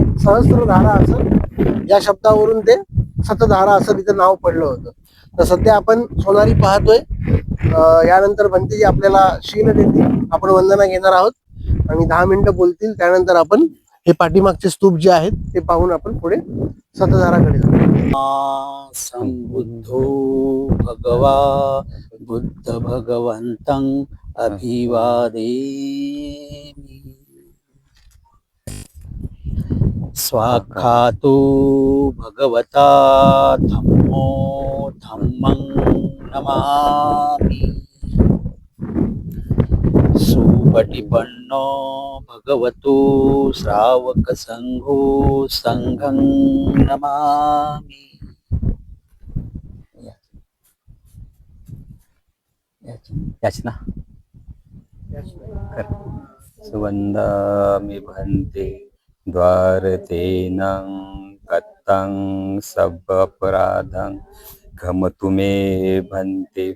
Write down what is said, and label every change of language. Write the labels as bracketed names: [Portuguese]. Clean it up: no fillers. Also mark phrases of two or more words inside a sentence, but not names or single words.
[Marathi] सहस्त्रधारा असं या शब्दावरून ते सतधारा असं तिचं नाव पडलं होतं. तर सध्या आपण सोनारी पाहतोय. यानंतर भंतेजी आपल्याला शील देतील, आपण वंदना घेणार आहोत आणि 10 मिनिटं बोलतील. त्यानंतर आपण हे पाठीमागचे स्तूप जे आहेत ते पाहून आपण पुढे सतधाराकडे जाऊ. [Pali] संबुद्धो भगवा बुद्ध भगवंतं अभिवादेमि. स्वाख्यातो भगवता धम्मो धम्मं नमामि. सुपटिपन्नो भगवतो श्रावक संघो संघं नमामि. याचना सुवंदामि भन्ते द्वारतेनं कत्तं सबपराधं गमतु मे भन्ते.